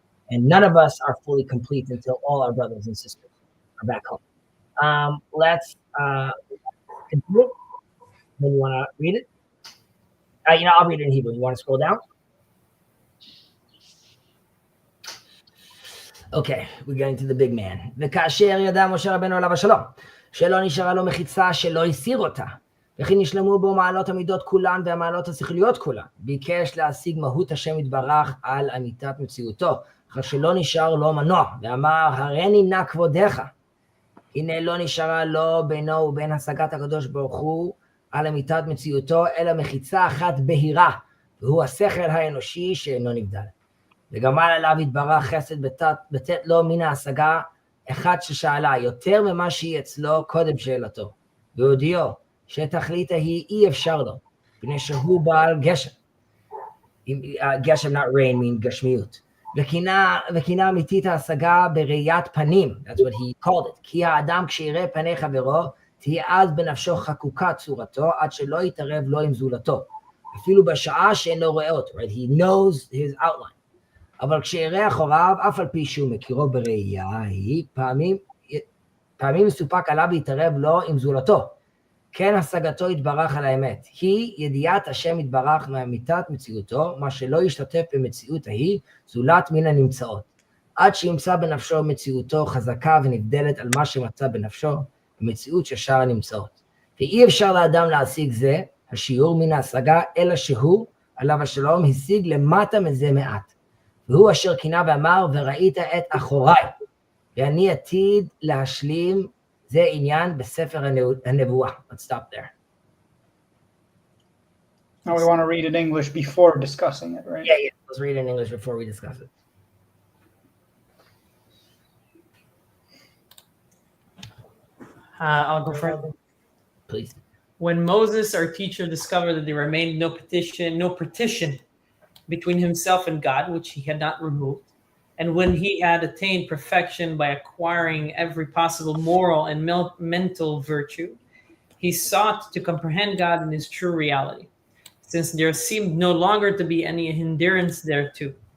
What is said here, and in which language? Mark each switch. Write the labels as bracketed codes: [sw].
[en] And none of us are fully complete until all our brothers and sisters are back home. Let's continue. Then you want to read it? I'll read it in Hebrew. You want to scroll down? Okay, we're getting to the big man. [he] וכאשר ידע משה רבנו עליו השלום, שלא נשארה לו מחיצה שלא הסיר אותה, וכי נשלמו בו מעלות המידות כולן והמעלות השכליות כולן, ביקש להשיג מהות השם יתברך על אמיתת מציאותו, אך שלא נשאר לו מנוע, ואמר הריני נא כבודך, הנה לא נשארה לו בינו ובין השגת הקדוש ברוך הוא על אמיתת מציאותו, אלא מחיצה אחת בהירה, והוא השכל האנושי שאינו נבדל. וגמל עליו יתברך חסד בתת לו מן ההשגה אחד ששאלה יותר ממה שהיא אצלו קודם שאלתו, והודיעו שתכלית היא אי אפשר לו, פני שהוא בעל גשם. [en] גשם, not rain, mean גשמיות. [he] וקינה אמיתית ההשגה בראיית פנים, [en] that's what he called it, [he] כי האדם כשיראה פני חברו, תהיה אז בנפשו חקוקה צורתו, עד שלא יתערב לו עם זולתו, אפילו בשעה שאינו רואה אותו, [en] right? He knows his outline. [he] אבל כשיראה אחוריו, אף על פי שהוא מכירו בראייה, היא פעמים מסופק עליו להתערב לו עם זולתו. כן השגתו יתברך על האמת. היא ידיעת השם יתברך מאמיתת מציאותו, מה שלא ישתתף במציאות ההיא, זולת מן הנמצאות. עד שימצא בנפשו מציאותו חזקה ונבדלת על מה שמצא בנפשו, במציאות ששאר הנמצאות. ואי אפשר לאדם להשיג זה, השיעור מן ההשגה, אלא שהוא, עליו השלום, השיג למטה מזה מעט. והוא אשר קינה ואמר, וראית את אחוריי, ואני עתיד להשלים, זה עניין בספר הנבואה. [en] Let's stop there. Now we want to read in English before discussing it, right? Yeah, let's read in English before we discuss it. I'll go first. Please. When Moses, our teacher, discovered that there remained no partition between himself and God, which he had not removed, and when he had attained perfection by acquiring every possible moral and mental virtue, he sought to comprehend God in his true reality, since there seemed no longer to be any hindrance thereto.